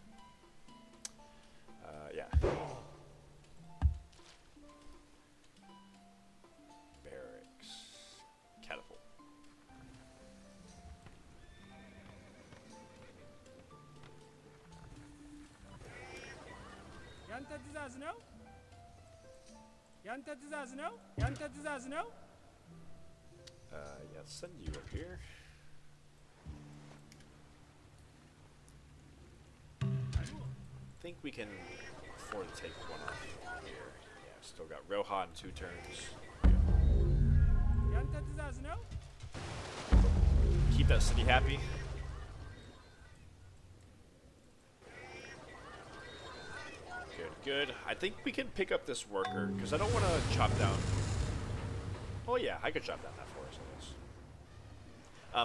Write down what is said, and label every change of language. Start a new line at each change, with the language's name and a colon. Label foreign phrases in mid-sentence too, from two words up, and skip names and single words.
English: Yeah. Barracks. Catapult.
Amharic: Yanta ትእዛዝ ነው? Yanta ትእዛዝ ነው? Yanta ትእዛዝ ነው?
English: Yeah, send you up here. I think we can afford to take one off here. Yeah, still got Rhye in 2 turns.
Amharic: Yanta ትእዛዝ ነው?
English: Keep that city happy. Good. I think we can pick up this worker, because I don't want to chop down... Oh yeah, I could chop down that forest, I guess.